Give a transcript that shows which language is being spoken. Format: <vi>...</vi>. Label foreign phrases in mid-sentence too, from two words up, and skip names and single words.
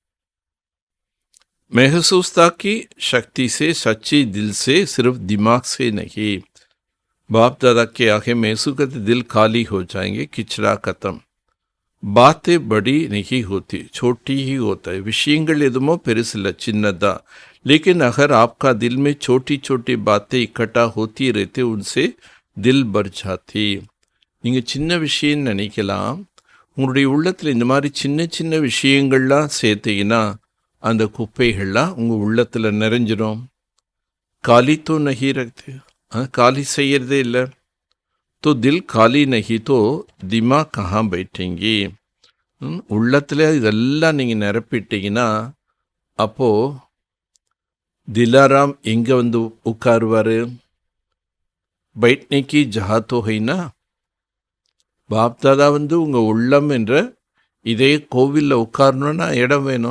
<hi>महसूसता की शक्ति से, सच्ची दिल से, सिर्फ दिमाग से नहीं. बाप दादा के आगे महसूस करते दिल खाली हो जाएंगे. किचड़ा खत्म. बातें बड़ी नहीं होती, छोटी ही होता है.</hi> <ta>விஷயங்கள் எதுமோ பெருசில்ல, சின்னதா.</ta> <hi>लेकिन अगर आपका दिल में छोटी छोटी बातें इकट्ठा होती रहते, उनसे दिल भर जाती.</hi> <ta>நீங்கள் சின்ன விஷயம் நினைக்கலாம், உங்களுடைய உள்ளத்தில் இந்த மாதிரி சின்ன சின்ன விஷயங்கள்லாம் சேர்த்தீங்கன்னா அந்த குப்பைகள்லாம் உங்கள் உள்ளத்தில் நிறைஞ்சிடும்.</ta> <hi>खाली तो नहीं रखते,</hi> <ta>காலி செய்யறதே இல்லை.</ta> <hi>तो दिल खाली नहीं तो दिमाग कहाँ बैठेंगी.</hi> <ta>உள்ளத்தில் இதெல்லாம் நீங்கள் நிரப்பிட்டீங்கன்னா அப்போது திலாராம் எங்கே வந்து உட்காருவார்?</ta> <hi>बैठने को जगह तो है ना.</hi> <ta>பாப்தாதா வந்து உங்கள் உள்ளம் என்ற இதே கோவிலில் உட்காரணுன்னா இடம் வேணும்.</ta>